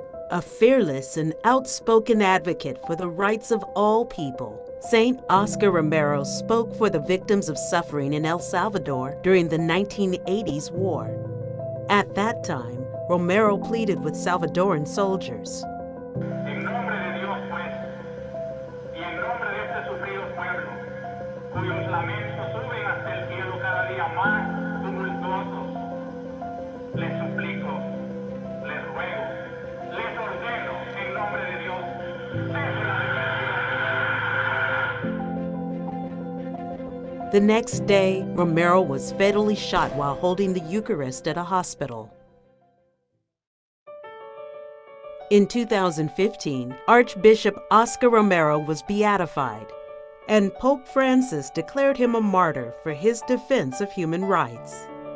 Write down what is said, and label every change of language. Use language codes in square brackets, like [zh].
[en] A fearless and outspoken advocate for the rights of all people, Saint Oscar Romero spoke for the victims of suffering in El Salvador during the 1980s war. At that time, Romero pleaded with Salvadoran soldiers. [es] En nombre de Dios, pues, y en nombre de este sufrido pueblo, cuyos lamentos suben hasta el cielo cada día más tumultuosos, les suplico, les ruego, les ordeno, en nombre de Dios, cese la represión. [en] The next day, Romero was fatally shot while holding the Eucharist at a hospital. In 2015, Archbishop Oscar Romero was beatified, and Pope Francis declared him a martyr for his defense of human rights.